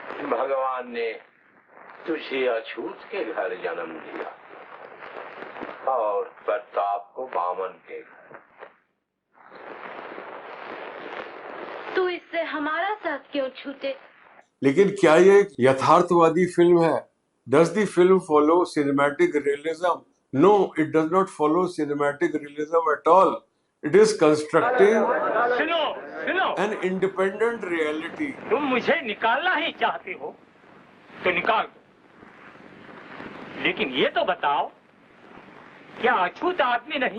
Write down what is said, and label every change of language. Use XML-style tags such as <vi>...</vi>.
<hi>भगवान ने तुझे अछूत के घर जन्म दिया और प्रताप को बामन के घर। तू इससे हमारा साथ क्यों छूटे? लेकिन क्या ये एक यथार्थवादी फिल्म है?</hi> <en>Does the film follow cinematic realism? No, it does not follow cinematic realism at all. It is constructive</en> <hi>सुनो,</hi> <en>and independent reality.</en> <hi>तुम मुझे निकालना ही चाहते हो तो निकाल दो, लेकिन ये तो बताओ, क्या अछूत आदमी नहीं?</hi>